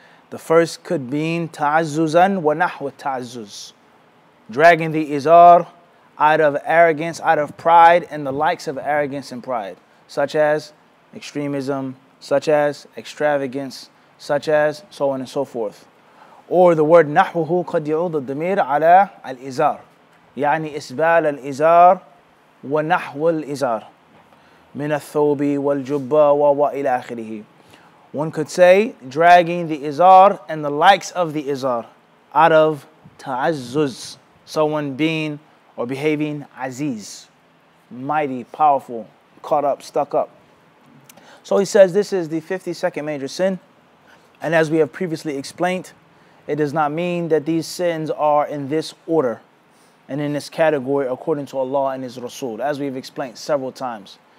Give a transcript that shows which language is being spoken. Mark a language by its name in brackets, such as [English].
[English] The first could mean ta'azzuzan wa nahwa ta'azzuz, dragging the izar out of arrogance, out of pride, and the likes of arrogance and pride, such as extremism, such as extravagance, such as so on and so forth. Or the word nahwuhu [Arabic] قد يعود الضمير على الإزار يعني إسبال الإزار ونحو الإزار من الثوب والجبة وإلى آخره. [English] One could say dragging the izar and the likes of the izar out of ta'azzuz, someone being or behaving aziz, mighty, powerful, caught up, stuck up. So he says this is the 52nd major sin, and as we have previously explained, it does not mean that these sins are in this order and in this category according to Allah and His Rasul, as we've explained several times.